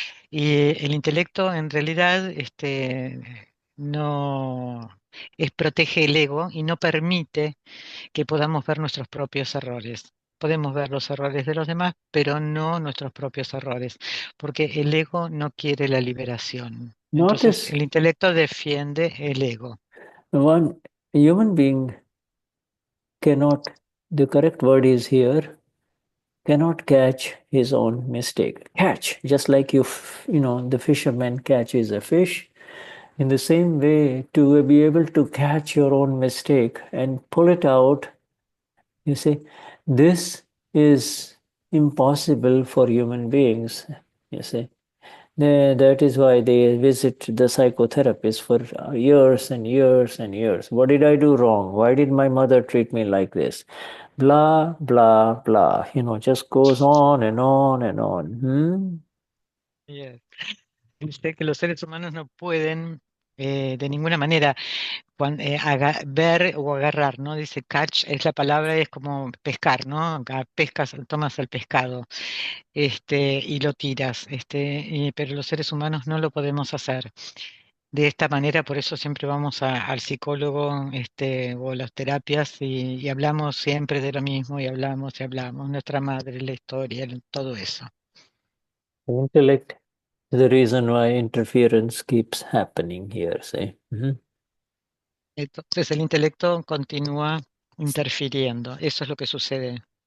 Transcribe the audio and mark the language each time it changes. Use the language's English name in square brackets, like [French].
[Spanish] Y el intelecto en realidad no protege el ego y no permite que podamos ver nuestros propios errores. Podemos ver los errores de los demás, pero no nuestros propios errores, porque el ego no quiere la liberación. Entonces, el intelecto defiende el ego. [English] A human being cannot the correct word is here, cannot catch his own mistake. Catch, just like the fisherman catches a fish. In the same way, to be able to catch your own mistake and pull it out, you see, this is impossible for human beings, you see. That is why they visit the psychotherapist for years and years and years. What did I do wrong? Why did my mother treat me like this? Blah, blah, blah. Just goes on and on and on. Yes. [Spanish] Dice que los seres humanos no pueden de ninguna manera ver o agarrar, ¿no? Dice catch, es la palabra, es como pescar, ¿no? Pescas, tomas el pescado, y lo tiras, pero los seres humanos no lo podemos hacer. De esta manera, por eso siempre vamos al psicólogo, o a las terapias y hablamos siempre de lo mismo y hablamos y hablamos, nuestra madre, la historia, todo eso. [English] The intellect is the reason why interference keeps happening here, see. [Spanish] Entonces el intelecto continúa interfiriendo, eso es lo que sucede.